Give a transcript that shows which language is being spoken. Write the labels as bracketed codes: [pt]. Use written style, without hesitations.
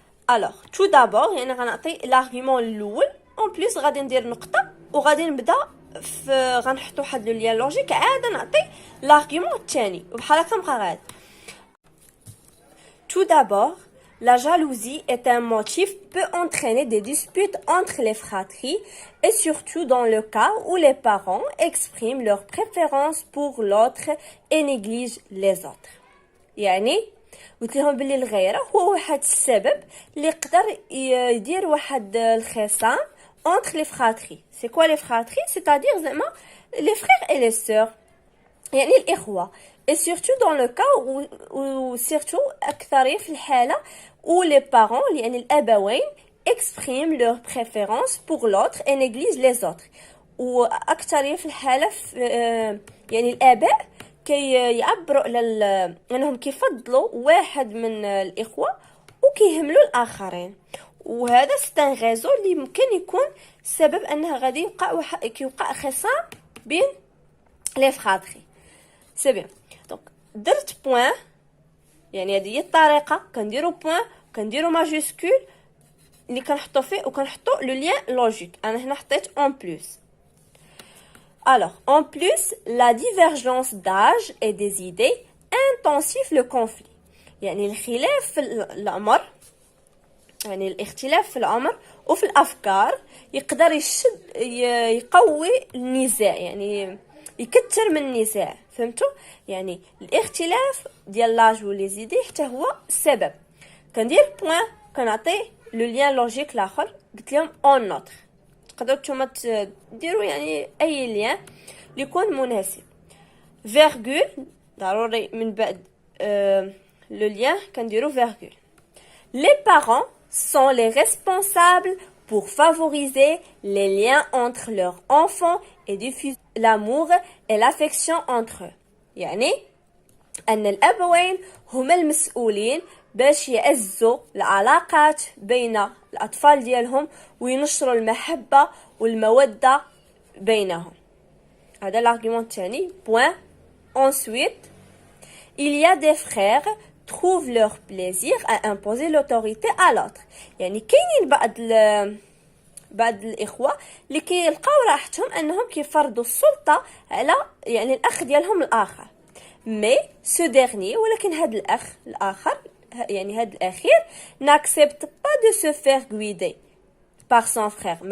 [fr] الوغ تو دابور [ar] يعني غنعطي لارغيومون الاول اون بليس غادي ندير نقطه وغادي نبدا غنحطو واحد [fr] لو ليان لوجيك [ar] عاد نعطي لارغيومون الثاني وبحال هكا نبقى غادي. [fr] Tout d'abord, la jalousie est un motif qui peut entraîner des disputes entre les fratries et surtout dans le cas où les parents expriment leur préférence pour l'autre et négligent les autres. [ar] يعني قلت لهم بلي الغيره هو واحد السبب اللي يقدر يدير واحد الخصام [fr] entre les fratries. C'est quoi les fratries? C'est-à-dire [ar] زعما [fr] les frères et les sœurs، [ar] يعني الإخوة. [fr] Et surtout dans le cas où surtout [ar] أكثر في الحالة [fr] où les parents [ar] يعني الأبوين [fr] expriment leur préférence pour l'autre et négligent les autres. [ar] وأكثر في الحالة يعني الآباء يعبروا على أنهم كيفضلوا واحد من الإخوة وكيهملوا الآخرين، وهذا ستان غازو اللي ممكن يكون سبب انه غادي يوقع خصام بين لي فراتري. [fr] سي بيان. [ar] دونك درت بوين، يعني هذه هي الطريقه، كنديروا بوين كنديروا ماجيسكول اللي كنحطوا فيه وكنحطوا لو لين لوجيك. انا هنا حطيت اون بلس. [fr] Alors, en plus, la divergence d'âge et des idées intensifie le conflit. [ar] يعني الخلاف في العمر، يعني الاختلاف في العمر وفي الافكار يقدر يقوي النزاع، يعني يكثر من النزاع. فهمتوا؟ يعني الاختلاف ديال لاج ولي زيدي حتى هو السبب. كندير بوين كنعطي لو لين لوجيك الاخر، قلت لهم اون نوتر تقدروا نتوما ديروا يعني اي لين اللي يكون مناسب. فيرغول ضروري من بعد لو lien كنديروا virgule. [fr] Les parents sont les responsables pour favoriser les liens entre leurs enfants et diffuser l'amour et l'affection entre eux. [ar] يعني أن الأبوين هما المسؤولين باش يعزوا العلاقات بين الأطفال ديالهم وينشروا المحبة والمودة بينهم. هذا l'argument الثاني. [fr] Point. Ensuite, il y a des frères trouvent leur plaisir à imposer l'autorité à l'autre. [ar] يعني كاينين بعض الإخوة اللي كيلقاو راحتهم أنهم كيفرضوا السلطة على يعني الأخ ديالهم الآخر. مي سو ديرني ولكن هذا الأخ الآخر يعني هذا الأخير [fr] n'accepte pas de se faire guider par son frère.